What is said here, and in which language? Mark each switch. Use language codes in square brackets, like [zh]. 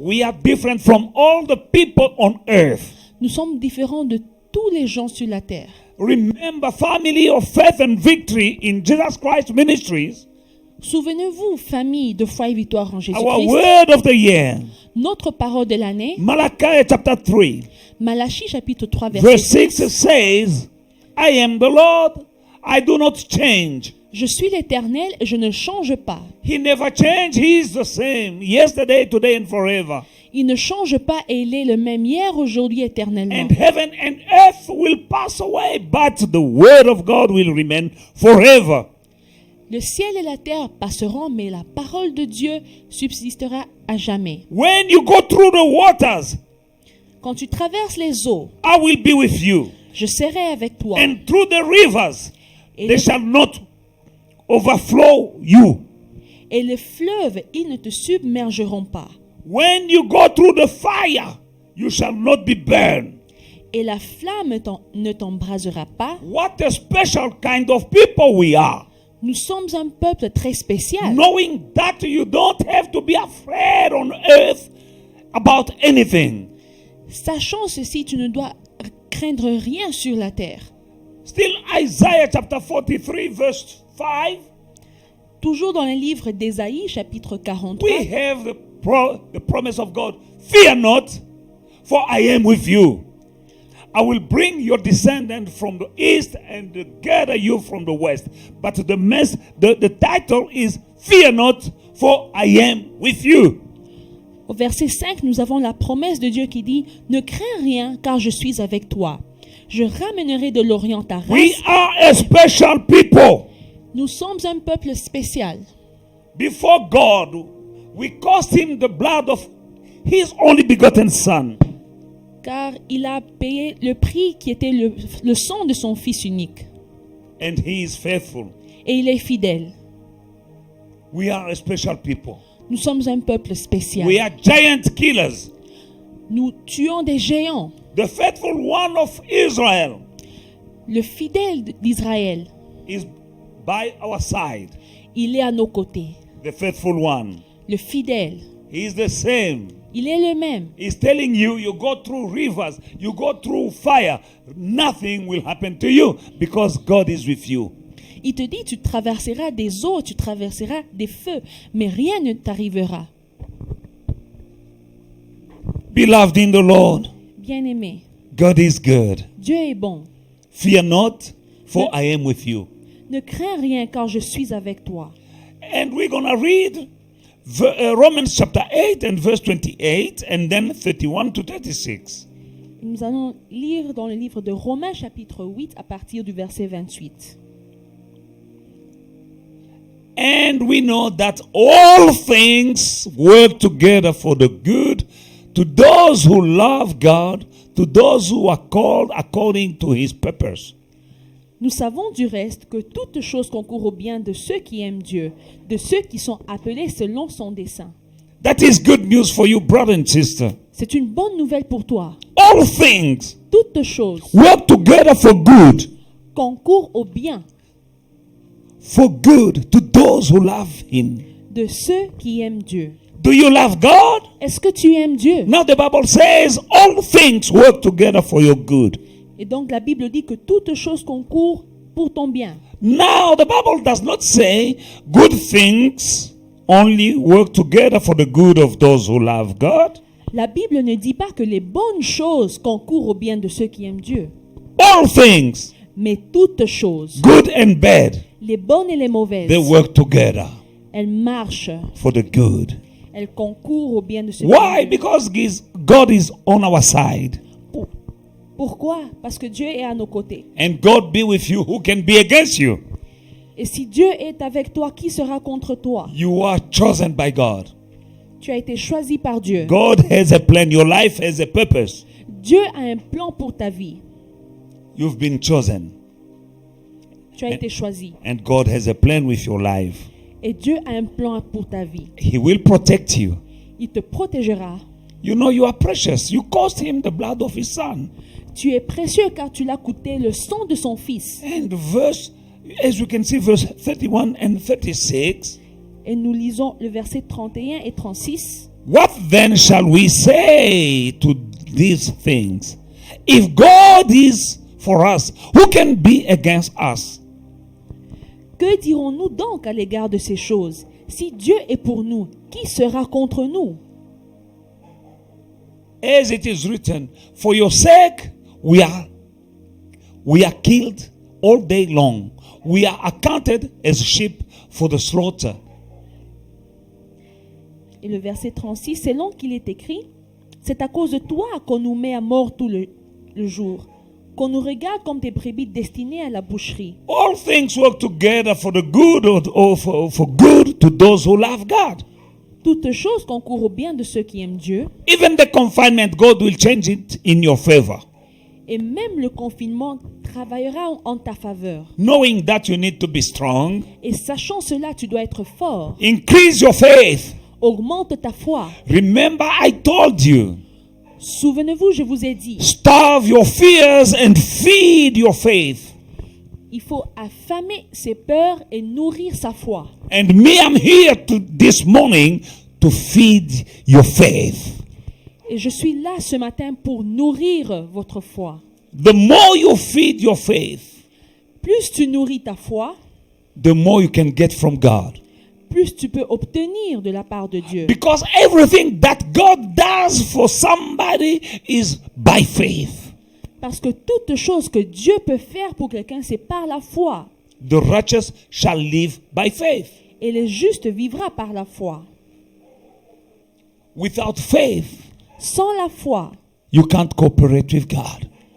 [en] we are different from all the people on earth. [fr] Nous sommes différents de tous les gens sur la terre. [en] Remember, family of faith and victory in Jesus Christ ministries, [fr] Souvenez-vous, famille de foi et victoire en [en] our [fr] Jésus-Christ, [en] word of the year, [fr] notre parole de l'année, [en] Malachi chapter 3, [fr] Malachie chapitre 3, verset [en] verse 6 says, I am the Lord, I do not change. [fr] Je suis l'Éternel et je ne change pas. [en] He never changed, He is the same, yesterday, today, and forever. [fr] Il ne change pas et il est le même hier, aujourd'hui, éternellement. [en] And heaven and earth will pass away, but the word of God will remain forever. [fr] Le ciel et la terre passeront, mais la parole de Dieu subsistera à jamais. [en] When you go through the waters, [fr] Quand tu traverses les eaux, [en] I will be with you. [fr] je serai avec toi. [en] And through the rivers, [fr] Et [en] they [fr] les, [en] shall not overflow you. [fr] et les fleuves, ils ne te submergeront pas. [en] When you go through the fire, you shall not be burned. [fr] Et la flamme ne t'embrasera pas. [en] What a special kind of people we are. [fr] Nous sommes un peuple très spécial. [en] Knowing that you don't have to be afraid on earth about anything. [fr] Sachant ceci, tu ne dois craindre rien sur la terre. [en] Still Isaiah chapter 43 verse 5. [fr] Toujours dans le livre d'Ésaïe, chapitre 43, [en] We have the promise of God. Fear not, for I am with you. I will bring your descendant from the east and gather you from the west. But the title is Fear not, for I am with you. [fr] au verset 5, nous avons la promesse de Dieu qui dit « Ne crains rien, car je suis avec toi. Je ramènerai de l'Orient ta [en] We [fr] race. [en] are a special people. [fr] Nous sommes un peuple spécial. [en] Before God, we cost him the blood of his only begotten son. [fr] Car il a payé le prix qui était le sang de son Fils unique. [en] And he is faithful. [fr] Et il est fidèle. [en] We are a special people. [fr] Nous sommes un peuple spécial. [en] We are giant killers. [fr] Nous tuons des géants. [en] The faithful one of Israel [fr] Le fidèle d'Israël, [en] is by our side. [fr] il est à nos côtés. [en] The faithful one. [fr] Le fidèle, [en] He is the same. [fr] il est le même. [en] He's telling you, you go through rivers, you go through fire, nothing will happen to you because God is with you. [fr] Il te dit, tu traverseras des eaux, tu traverseras des feux, mais rien ne t'arrivera. [en] Beloved in the Lord, [fr] Bien-aimé, [en] God is good. [fr] Dieu est bon. [en] Fear not, for I am with you. [fr] Ne crains rien car je suis avec toi. [en] And we're going to read Romans chapter 8 and verse 28 and then 31 to 36. [fr] Nous allons lire dans le livre de Romains chapitre 8 à partir du verset 28. [en] And we know that all things work together for the good to those who love God, to those who are called according to his purpose. [fr] Nous savons du reste que toute chose concourt au bien de ceux qui aiment Dieu, de ceux qui sont appelés selon son dessein. [en] That is good news for you, brother and sister. [fr] C'est une bonne nouvelle pour toi. [en] All things [fr] Toutes choses [en] work together for good [fr] concourent au bien [en] to those who love him. [fr] de ceux qui aiment Dieu. [en] Do you love God? [fr] Est-ce que tu aimes Dieu? [en] Now the Bible says all things work together for your good. [fr] Et donc la Bible dit que toutes choses concourent pour ton bien. [en] Now the Bible does not say good things only work together for the good of those who love God. [fr] La Bible ne dit pas que les bonnes choses concourent au bien de ceux qui aiment Dieu. [en] All things, [fr] Mais toutes choses, [en] good and bad, [fr] les bonnes et les mauvaises, [en] they work together [fr] elles marchent, [en] for the good. [fr] elles concourent au bien de ceux qui [en] Why? [fr] aiment Dieu. [en] Because God is on our side. [fr] Pourquoi? Parce que Dieu est à nos côtés. [en] And God be with you, who can be against you? [fr] Et si Dieu est avec toi, qui sera contre toi? [en] You are chosen by God. [fr] Tu as été choisi par Dieu. [en] God has a plan. Your life has a purpose. [fr] Dieu a un plan pour ta vie. [en] You've been chosen. [fr] Tu as été choisi. [en] And God has a plan with your life. [fr] Et Dieu a un plan pour ta vie. [en] He will protect you. [fr] Il te protégera. [en] You know you are precious. You cost him the blood of his son. [fr] Tu es précieux car tu l'as coûté le sang de son fils. [en] And as you can see, verse 31 and 36. [fr] Et nous lisons le verset 31 et 36. [en] What then shall we say to these things? If God is for us, who can be against us? [fr] Que dirons-nous donc à l'égard de ces choses? Si Dieu est pour nous, qui sera contre nous? [en] As it is written, for your sake we are killed all day long. We are accounted as sheep for the slaughter. [fr] Et le verset 36, c'est long qu'il est écrit. C'est à cause de toi qu'on nous met à mort tout le jour, qu'on nous regarde comme des brebis destinées à la boucherie. [en] All things work together for the good for good to those who love God. [fr] Toutes choses concourent au bien de ceux qui aiment Dieu. [en] Even the confinement, God will change it in your favor. [fr] Et même le confinement travaillera en ta faveur. [en] Knowing that you need to be strong, [fr] Et sachant cela, tu dois être fort. [en] increase your faith. [fr] Augmente ta foi. [en] Remember, I told you, [fr] Souvenez-vous, je vous ai dit, [en] starve your fears and feed your faith. [fr] il faut affamer ses peurs et nourrir sa foi. [en] And me, I'm here this morning to feed your faith. [fr] Et je suis là ce matin pour nourrir votre foi. [en] The more you feed your faith, [fr] Plus tu nourris ta foi, [en] the more you can get from God. [fr] plus tu peux obtenir de la part de Dieu. [en] Because everything that God does for somebody is by faith. [fr] Parce que toute chose que Dieu peut faire pour quelqu'un, c'est par la foi. [en] The righteous shall live by faith. [fr] Et le juste vivra par la foi. [en] Without faith, [fr] Sans la foi, [en] you can't cooperate with God.